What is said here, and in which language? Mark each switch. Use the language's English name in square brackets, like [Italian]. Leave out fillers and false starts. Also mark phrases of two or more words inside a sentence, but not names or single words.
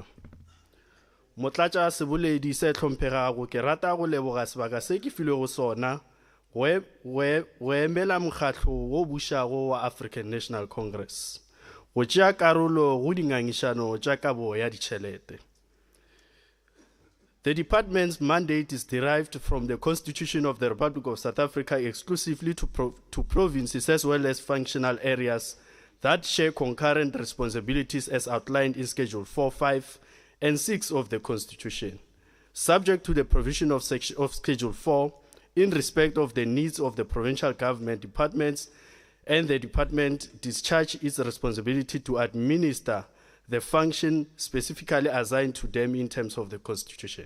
[Northern Sotho] Motlatsa Seboledi se Hlomphegaro ke rata go leboga sebaka se ke filego sona go emela mokgatlo wo bušago wa African National Congress go tšea karolo go dingangišano tša kabo ya ditšhelete. [English] The department's mandate is derived from the Constitution of the Republic of South Africa exclusively to provinces as well as functional areas that share concurrent responsibilities as outlined in Schedule 4, 5, and 6 of the Constitution, subject to the provision of Schedule 4 in respect of the needs of the provincial government departments, and the department discharge its responsibility to administer the function specifically assigned to them in terms of the Constitution.